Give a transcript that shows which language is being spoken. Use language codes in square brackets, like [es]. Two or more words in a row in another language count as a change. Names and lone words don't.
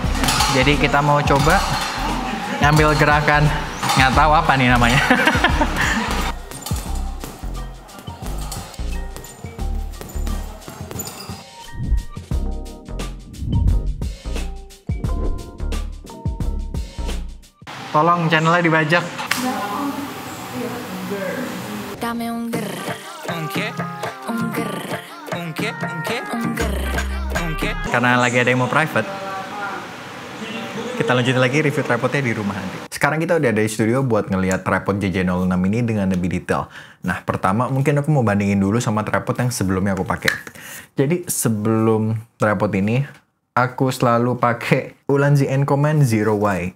[id] Jadi kita mau coba ngambil gerakan, nggak tahu apa nih namanya. Tolong channelnya dibajak. [es] Dame un ger. Un qué? Un ger. Un qué? Un qué? Un ger. Un qué? [id] Karena lagi ada yang mau private, kita lanjutin lagi review tripodnya di rumah nanti. Sekarang kita udah ada di studio buat ngelihat tripod JJ06 ini dengan lebih detail. Nah, pertama mungkin aku mau bandingin dulu sama tripod yang sebelumnya aku pakai. Jadi sebelum tripod ini, aku selalu pakai Ulanzi Encommand Zero Y.